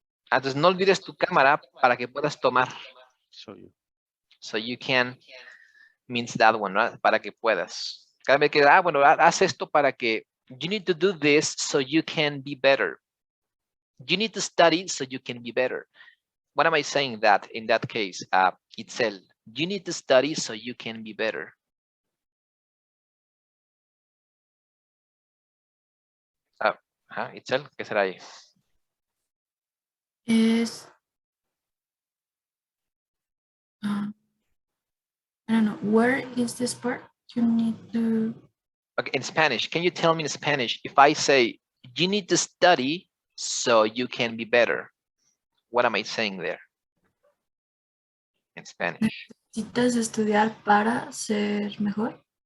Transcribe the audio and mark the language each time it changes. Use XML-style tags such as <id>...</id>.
<es>Entonces no olvides tu cámara para que puedas tomar.</es> <en>So you can means that one, right?</en> <es>Para que puedas. Cada vez que, bueno, haz esto para que.</es> <en>You need to do this so you can be better. You need to study so you can be better. What am I saying that in that case? Itzel, you need to study so you can be better.</en> <es>Itzel, ¿qué será ahí?</es> <en>Es, I don't know, where is this part? You need to. Okay, in Spanish, can you tell me in Spanish, if I say, you need to study so you can be better, what am I saying there? In Spanish.</en> <es>Necesitas estudiar para ser mejor.</es>